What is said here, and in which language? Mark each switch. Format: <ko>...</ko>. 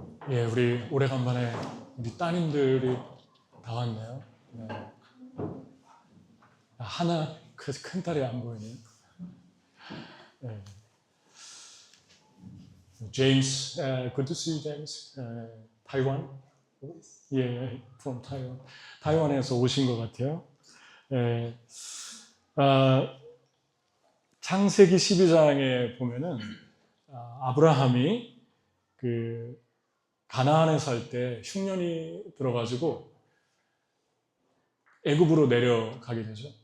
<ko>예, 우리 오래간만에 우리 따님들이 다 왔네요. 네. 하나, 그 큰 딸이 안 보이네요. 네.</ko> <en>James, good to see you, James. Taiwan? 예, from Taiwan.</en> <ko>타이완에서 오신 것 같아요. 예, 창세기 12장에 보면은 아브라함이 그 가나안에 살 때 흉년이 들어가지고 애굽으로 내려가게 되죠.</ko>